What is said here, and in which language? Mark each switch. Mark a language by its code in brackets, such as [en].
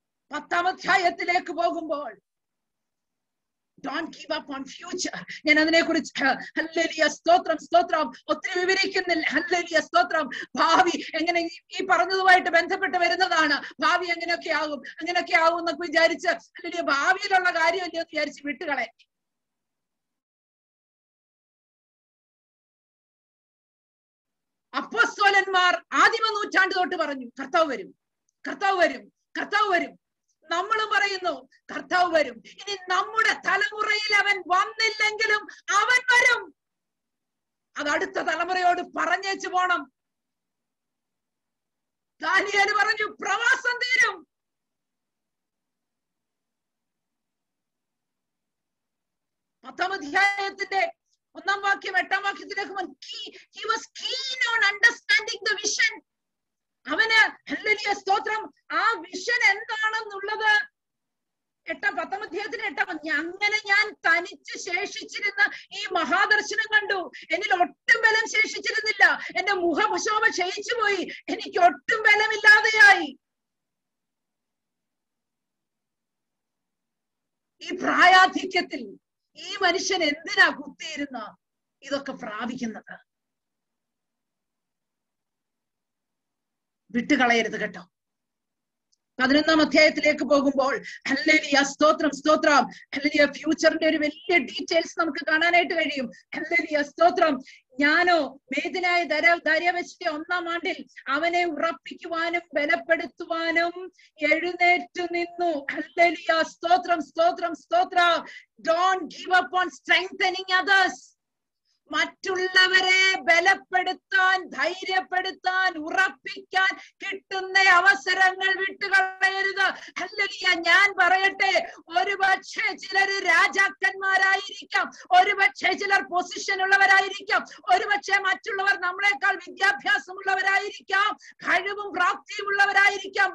[ml] 10ാം അധ്യായത്തിലേക്ക് പോകുമ്പോൾ [en] don't give up on future. [ml] ഞാൻ അതിനെ കുറിച്ച് ഹല്ലേലൂയ സ്തോത്രം ഒത്തിരി വിവരിക്കുന്നില്ല. ഹല്ലേലൂയ സ്തോത്രം. ഭാവി എങ്ങനെ ഈ പറഞ്ഞതുമായിട്ട് ബന്ധപ്പെട്ട് വരുന്നതാണ്. ഭാവി അങ്ങനെയൊക്കെ ആകും എന്നൊക്കെ വിചാരിച്ച് ഹല്ലേലൂയ ഭാവിയിലുള്ള കാര്യമല്ലേ എന്ന് വിചാരിച്ച് വിട്ടുകളെ. അപ്പോസ്തലന്മാർ ആദിമ നൂറ്റാണ്ട് തൊട്ട് പറഞ്ഞു കർത്താവ് വരും, കർത്താവ് വരും, കർത്താവ് വരും. നമ്മളും പറയുന്നു കർത്താവ് വരും. ഇനി നമ്മുടെ തലമുറയിൽ അവൻ വന്നില്ലെങ്കിലും അവൻ വരും. അത് അടുത്ത തലമുറയോട് പറഞ്ഞേച്ചു പോണം. ദാനിയേൽ പറഞ്ഞു പ്രവാസം തീരും. പത്താം അധ്യായത്തിന്റെ 1-ാം വാക്യം 8-ാം വാക്യത്തിലേക്ക് [en] he was keen on understanding the vision. [ml] അവന് ഹല്ലേലൂയ സ്തോത്രം ആ വിഷൻ എന്താണെന്നുള്ളത് 10-ാം അധ്യായത്തിന് 8-ാം അങ്ങനെ ഞാൻ തനിച്ച് ശേഷിച്ചിരുന്ന ഈ മഹാദർശനം കണ്ടു. എന്നിൽ ഒട്ടും ബലം ശേഷിച്ചിരുന്നില്ല. എന്റെ മുഖശോഭ ക്ഷയിച്ചു പോയി. എനിക്ക് ഒട്ടും ബലമില്ലാതെയായി. ഈ പ്രായാധിക്യത്തിൽ ഈ മനുഷ്യൻ എന്തിനാ കുത്തിയിരുന്ന ഇതൊക്കെ പ്രാപിക്കുന്നത്? വിട്ടുകളയരുത് കേട്ടോ. 11-ാം അധ്യായത്തിലേക്ക് പോകുമ്പോൾ ഹല്ലേലൂയ സ്തോത്രം സ്തോത്രം ഹല്ലേലൂയ ഫ്യൂച്ചറിന്റെ ഒരു വലിയ ഡീറ്റെയിൽസ് നമുക്ക് കാണാനായിട്ട് കഴിയും. ഹല്ലേലൂയ സ്തോത്രം. ഞാനോ മേദിനായ ദാര്യാവേശിന്റെ 1-ാം ആണ്ടിൽ അവനെ ഉറപ്പിക്കുവാനും ബലപ്പെടുത്തുവാനും എഴുന്നേറ്റു നിന്നു. ഹല്ലേലൂയ സ്തോത്രം സ്തോത്രം സ്തോത്രം. [en] Don't give up on strengthening others. [ml] മറ്റുള്ളവരെ ബലപ്പെടുത്താൻ, ധൈര്യപ്പെടുത്താൻ, ഉറപ്പിക്കാൻ കിട്ടുന്ന അവസരങ്ങൾ വിട്ടുകളയരുത്. ഹല്ലേലൂയ. ഞാൻ പറയട്ടെ, ഒരുപക്ഷെ ചിലർ രാജാക്കന്മാരായിരിക്കാം, ഒരുപക്ഷെ ചിലർ പൊസിഷൻ ഉള്ളവരായിരിക്കാം, ഒരുപക്ഷെ മറ്റുള്ളവർ നമ്മളെക്കാൾ വിദ്യാഭ്യാസമുള്ളവരായിരിക്കാം, കഴിവും പ്രാപ്തിയും ഉള്ളവരായിരിക്കാം.